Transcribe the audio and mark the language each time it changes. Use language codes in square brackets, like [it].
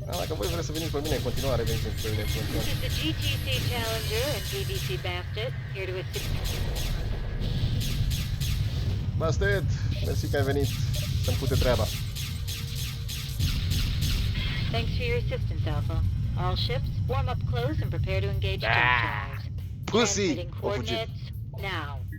[ro] Dacă voi vreți să veniți pe mine în continuare, veniți pe mine în continuare. [en] This is the GTC Challenger and BBC Bastet, here to assist. [ro] Bastet, mersi că ai venit să-mi pute treaba. [en] Thanks for your assistance, Alpha. All ships, warm up close and prepare to engage projectiles. Pussy! Transmitting coordinates now.